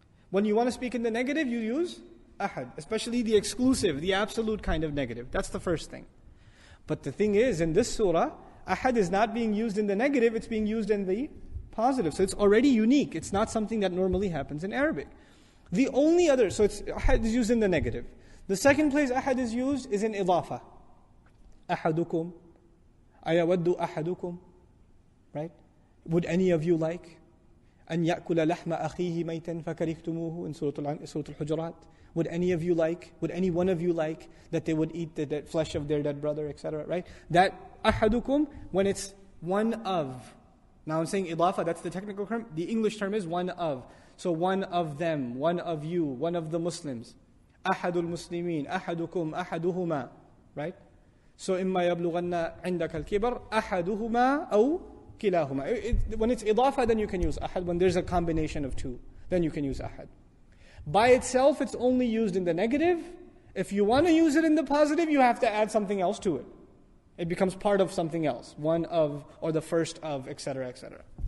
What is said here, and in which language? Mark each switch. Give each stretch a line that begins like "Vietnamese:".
English: When you want to speak in the negative, you use ahad. Especially the exclusive, the absolute kind of negative. That's the first thing. But the thing is, in this surah, ahad is not being used in the negative, it's being used in the positive. So it's already unique. It's not something that normally happens in Arabic. The only other, so it's ahad is used in the negative. The second place ahad is used is in idafa.
Arabic: أحدكم أيود أحدكم, right?
English: Would any of you like
Arabic: أن يأكل لحم أخيه ميتا فكرهتموه
English: in Surah Al-Hujurat? Would any of you like, would any one of you like that they would eat the dead flesh of their dead brother, etc., right? That أحدكم, when it's one of. Now I'm saying idafa, that's the technical term. The English term is one of. So one of them, one of you, one of the Muslims.
Arabic: أحد المسلمين أحدكم أحدهما, right? So إما يبلغن عندك الكبر أحدهما أو كلاهما.
English: When it's idafa, then you can use ahad. When there's a combination of two, then you can use ahad. By itself, it's only used in the negative. If you want to use it in the positive, you have to add something else to it. It becomes part of something else. One of, or the first of, etc., etc.